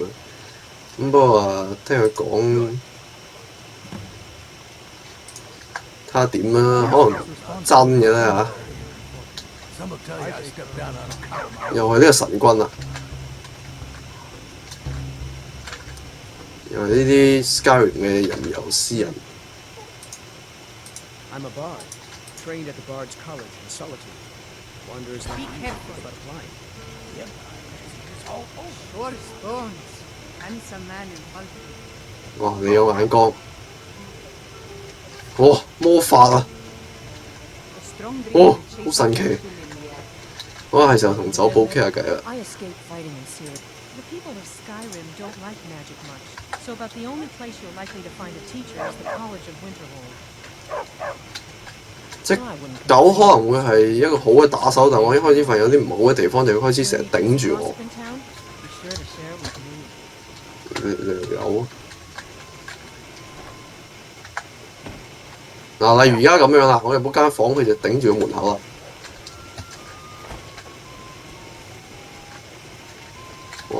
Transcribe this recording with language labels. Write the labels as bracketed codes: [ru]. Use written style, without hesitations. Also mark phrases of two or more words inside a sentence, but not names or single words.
[yue] 咁不過聽佢講，睇下點啦，可能真嘅咧嚇。又係呢個神軍啊！又係呢啲 Skyrim 嘅吟遊詩人。 [en] I'm a bard, trained at the Bard's College in Solitude. Wanderers like you, but blind. Horse bones. Handsome man in Hulk. [yue] 哇！你有眼光。哇！魔法啊！ Oh, 好神奇。我係時候同酒保傾下偈啦。 [en] I escaped fighting in Syria. The people of Skyrim don't like magic much, so about the only place you're likely to find a teacher is the College of Winterhold. [yue] 即狗可能會係一個好嘅打手，但我一開始發現有啲唔好嘅地方，就開始成日頂住我。 [en] Gossip in town? Be sure to share it with me. [yue] 你條友嗱，例如而家咁樣啦，我入嗰間房，佢就頂住個門口啦。哇！